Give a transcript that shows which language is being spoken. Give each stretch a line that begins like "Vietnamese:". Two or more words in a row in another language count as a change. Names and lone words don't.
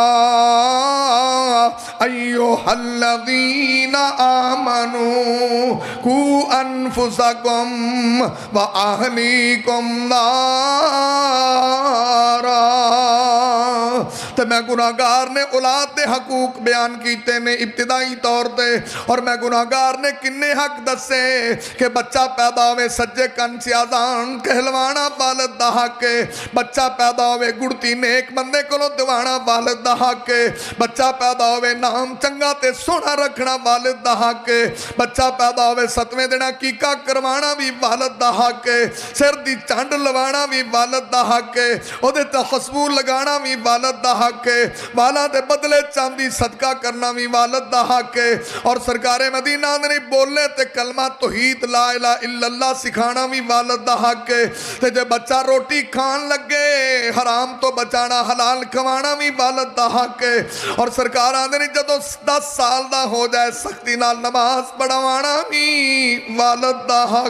Arabic: ایوہ الذین آمنوا قوا انفسکم و اہلیکم نارا،
Punjabi: تو میں گناہگار نے اولاد دے حقوق بیان کیتے نے ابتدائی طور تے، اور میں گناہگار نے کنے حق دسے کہ بچہ پیدا ہوئے سجے کن سے آزان کہلوانا والد دا حق ہے، بچہ پیدا ہوئے گڑتی نیک بندے کو دیوانا والد دا حق ہے، بچہ پیدا ہوئے نام چنگا تے سونا رکھنا والد دا حق ہے، بچہ پیدا ہوئے ستویں دن عقیقہ کروانا بھی والد دا حق ہے، سر دی چانڈ لوانا بھی والد دا حق ہے، اودے تے خوشبو لگانا بھی والد دا حق ہے، والا دے بدلے چاندی صدقہ کرنا بھی والد دا حق ہے، اور سرکار مدینہ نے بولنے تے کلمہ توحید
Arabic: لا الہ الا اللہ
Punjabi: سکھانا بھی والد دا حق ہے، تے جے بچہ روٹی کھان لگے حرام تو بچانا حلال کھوانا بھی والد دا حق ہے، اور سرکار آندے نے جدو 10 سال دا ہو جائے سختی نال نماز پڑھوانا بھی والد دا حق ہے۔